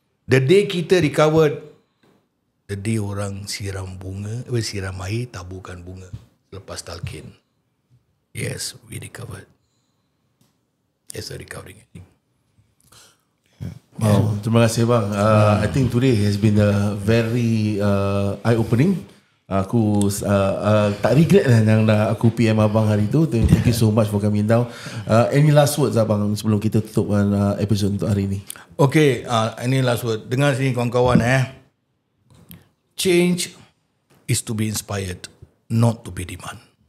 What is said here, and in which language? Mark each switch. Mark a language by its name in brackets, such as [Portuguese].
[English] The day [Malay] kita [English] recovered, [Malay] the day orang siram air, taburkan bunga lepas talqin. [English] Yes, we recovered. Yes, a recovering addict. [Malay] Wow, terima kasih bang. [English] I think today has been a very eye-opening. [Malay] Aku tak regret lah yang dah aku PM abang hari tu. [English] Thank you so much for coming down. Any last words [Malay] abang sebelum kita tutupkan episode untuk hari ni? [English] Okay, [Malay] ini [English] last word. [Malay] Dengar sini kawan-kawan [English] Change is to be inspired, not to be demand.